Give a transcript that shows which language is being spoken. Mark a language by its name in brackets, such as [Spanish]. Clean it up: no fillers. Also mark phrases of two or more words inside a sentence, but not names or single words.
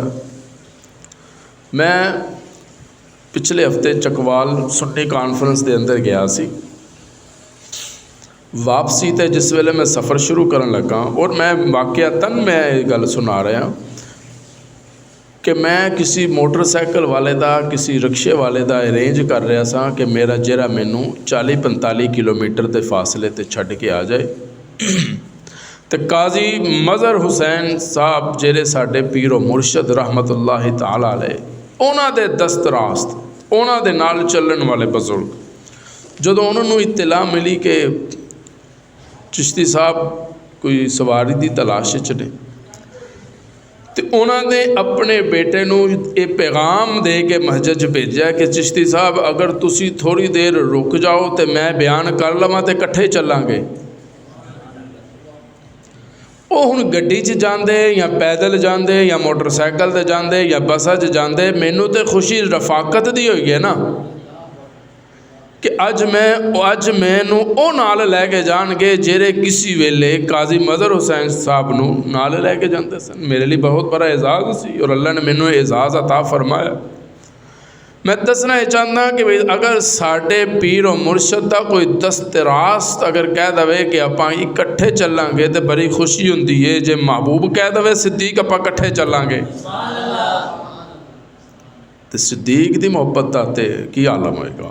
[Punjabi] میں پچھلے ہفتے چکوال سنی کانفرنس دے اندر گیا سی، واپسی تے جس ویلے میں سفر شروع کرن لگا، اور میں واقعتاً میں یہ گل سنا رہا ہوں کہ میں کسی موٹر سائیکل والے دا کسی رکشے والے دا ارینج کر رہا سا کہ میرا جرا مینوں 40-45 کلومیٹر دے فاصلے تے چھڈ کے آ جائے، تے قاضی مظہر حسین صاحب جڑے ساڈے پیر و مرشد [Arabic] رحمت اللہ تعالی علیہ، [Punjabi] انہاں دے دست راست انہاں دے نال چلن والے بزرگ، جدوں انہوں نے اطلاع ملی کہ چشتی صاحب کوئی سواری دی تلاش چ نے، تو انہوں نے اپنے بیٹے نو یہ پیغام دے کے مسجد بھیجا کہ چشتی صاحب اگر تسی تھوڑی دیر رک جاؤ تو میں بیان کر لواں تے کٹھے چلاں گے۔ وہ ہن گڈی چ جاندے یا پیدل جاندے یا موٹر سائیکل تے جاندے یا بسا چ جاندے، مینوں تے خوشی رفاقت دی ہوئی ہے نا کہ اج مینوں او نال لے کے جان گے جڑے کسی ویلے قاضی مظہر حسین صاحب نو نال لے کے جاندے سن۔ [Urdu] میرے لیے بہت بڑا اعزاز [Punjabi] سی اور اللہ نے مینوں اعزاز عطا فرمایا۔ میں دسنا یہ چاہتا کہ اگر ساڈے پیر و مرشد دا کوئی دست راست اگر کہہ دے کہ آپاں اکٹھے چلاں گے تو بڑی خوشی ہوندی ہے، جے محبوب کہہ دے صدیق آپاں اکٹھے چلاں گے تو صدیق دی محبت دا تے کی عالم ہوئے گا۔